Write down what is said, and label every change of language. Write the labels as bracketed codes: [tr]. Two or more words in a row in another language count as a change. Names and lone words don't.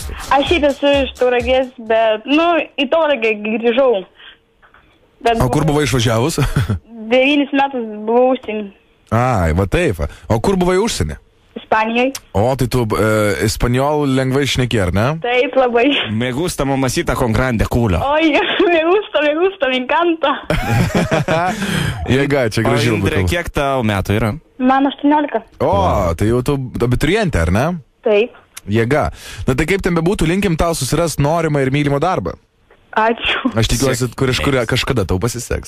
[lt] Aš šiaip esu iš Tauragės, bet, į Tauragę grįžau. Bet O kur buvai išvažiavus? 9 metus buvau užsienį. Ai, va taip. O kur buvai užsienį? Ispanijoje. O, tai tu ispanjolų lengvai šneki, ar ne? Taip, labai. [es] Me gusta mamacita con grande culo. Oi, me gusta, me encanta. [lt] Jėga, čia O gražiai. Indrė, kiek tau metų yra? Man 18. O, tai jau tu abiturientė, ar ne? Taip. Jėga. Na tai kaip ten bebūtų, linkim tau susirast norimą ir mylimą darbą. Ačiū. Aš tikiuosi, kažkada tau pasiseks.